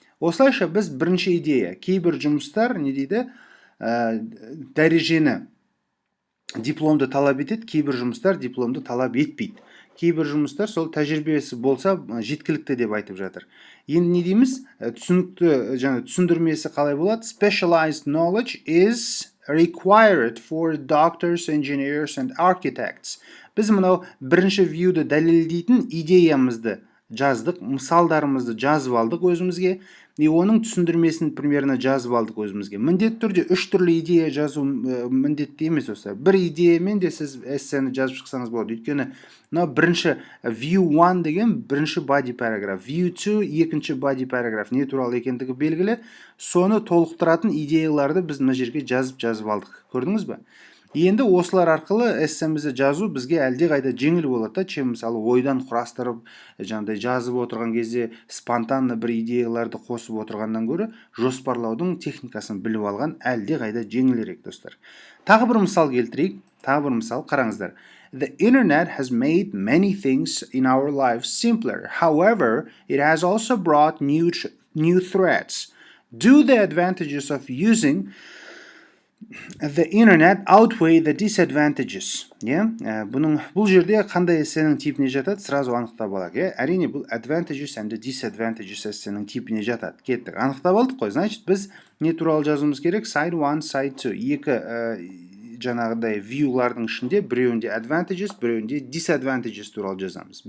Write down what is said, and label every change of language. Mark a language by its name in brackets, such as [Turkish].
[Kazakh] Осылайша біз бірінші идея, кейбір жұмыстар не дейді, дәрежені, дипломды талап етеді, кейбір жұмыстар дипломды талап етпейді. Кейбір жұмыстар сол тәжірибесі болса жеткілікті деп айтып жатыр. Енді не дейміз? Түсінікті түсіндірмесі қалай болады? [English] Specialized knowledge is required for doctors, engineers and architects. [Kazakh] Біз мынау бірінші viewді дәлелдейтін идеямызды жаздық, мысалдарымызды жазып алдық өзімізге, оның түсіндірмесін примерно жазып алдық өзімізге. Міндетті түрде 3 түрлі идея жазу міндетті емес осы. Бір идеямен де сіз эссені жазып шықсаңыз болады. Өйткені бірінші view 1 деген бірінші body paragraph, view 2 екінші body paragraph не туралы екендігі белгілі. Соны толықтыратын идеяларды біз мына жерге жазып алдық. Көрдіңіз бе? Енді осылар арқылы эссемізді жазу бізге әлде қайда жеңіл болады, чем мысалы ойдан құрастырып, жаңағыдай жазып отырған кезде спонтанно бір идеяларды қосып отырғаннан гөрі жоспарлаудың техникасын біліп алған әлде қайда жеңілірек, достар. Тағы бір мысал келтірейік. Тағы бір мысал, қараңыздар. [English] The internet has made many things in our lives simpler. However, it has also brought new threats. Do the advantages of using the internet outweigh the disadvantages. [Kazakh] Бұл жерде қандай эссенің типіне жатады, сразу анықтап алайық. Әрине бұл advantages and disadvantages эссенің типіне жатады. Кеттік, анықтап алдық қой. Значит, біз не туралы жазуымыз керек? [English] Side 1, side 2. [Kazakh] Екі жаңағыдай viewлардың ішінде біреуінде advantages, біреуінде disadvantages туралы жазамыз.